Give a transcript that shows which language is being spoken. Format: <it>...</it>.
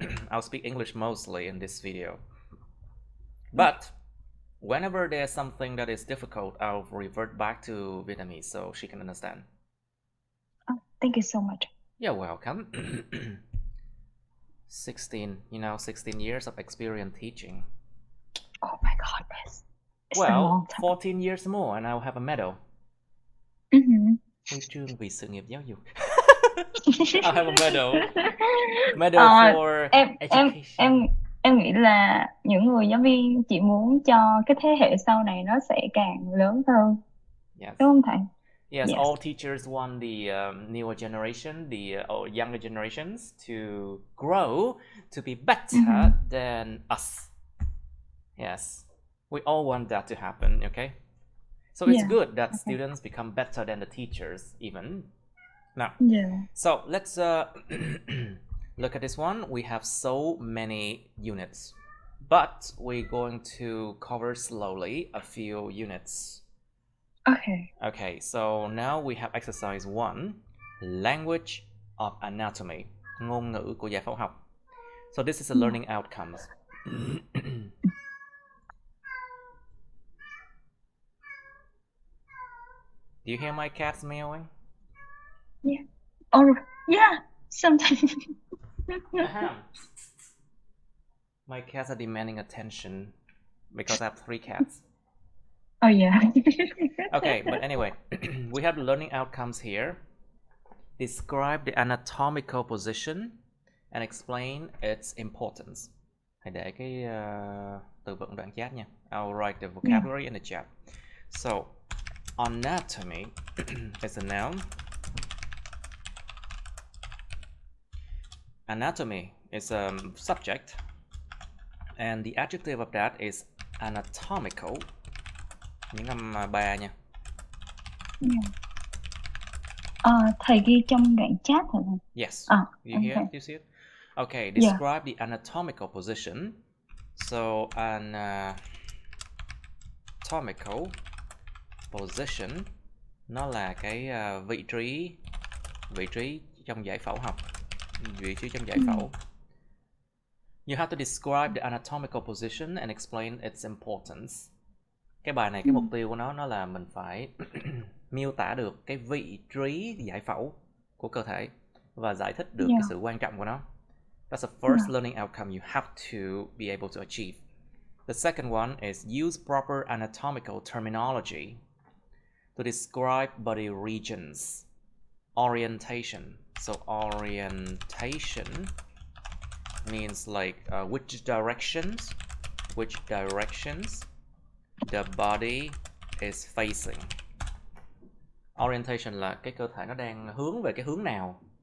<en>I'll speak English mostly in this video. But whenever there's something that is difficult, I'll revert back to Vietnamese so she can understand. Oh, thank you so much. You're welcome. 16 years of experience teaching. Oh my goodness. It's a Well, long time. 14 years more and I'll have a medal.</en> <vi>Huy chương vì sự nghiệp giáo dục.</vi> <en>I'll have a medal. Medal for education.</en> <vi>Em nghĩ là những người giáo viên chỉ muốn cho cái thế hệ sau này nó sẽ càng lớn hơn.</vi> <en>Yes.</en> <vi>Đúng không thầy?</vi> <en>Yes, all teachers want the newer generation, the younger generations to grow to be better than us. Yes, we all want that to happen, okay? So it's good that students become better than the teachers even. Now, so let's look at this one. We have so many units, but we're going to cover slowly a few units. Okay, so now we have exercise 1, language of anatomy,</en> <vi>ngôn ngữ của giải phẫu học.</vi> <en>So this is a learning outcomes. Do you hear my cats meowing? Yeah. Oh, yeah. Sometimes. My cats are demanding attention because I have 3 cats. Oh yeah. Okay, but anyway, we have the learning outcomes here. Describe the anatomical position and explain its importance.</en> <vi>Hãy để cái từ vựng đoạn chat nha.</vi> <en>I'll write the vocabulary in the chat. So, anatomy is a noun. Anatomy is a subject. And the adjective of that is anatomical.</en> <vi>Những âm ba nha. Thầy ghi trong đoạn chat hả?</vi> <en>Yes. You hear it? You see it? Okay, describe the anatomical position.</en> <vi>So, anatomical position nó là cái vị trí trong giải phẫu học. Vị trí trong giải phẫu.</vi> <en>You have to describe the anatomical position and explain its importance.</en> <vi>Cái bài này, cái mục tiêu của nó là mình phải miêu tả được cái vị trí giải phẫu của cơ thể và giải thích được cái sự quan trọng của nó.</vi> <en>That's the first learning outcome you have to be able to achieve. The second one is use proper anatomical terminology to describe body regions. Orientation. So orientation means like which directions the body is facing.</en> <vi>Orientation là cái cơ thể nó đang hướng về cái hướng nào.</vi>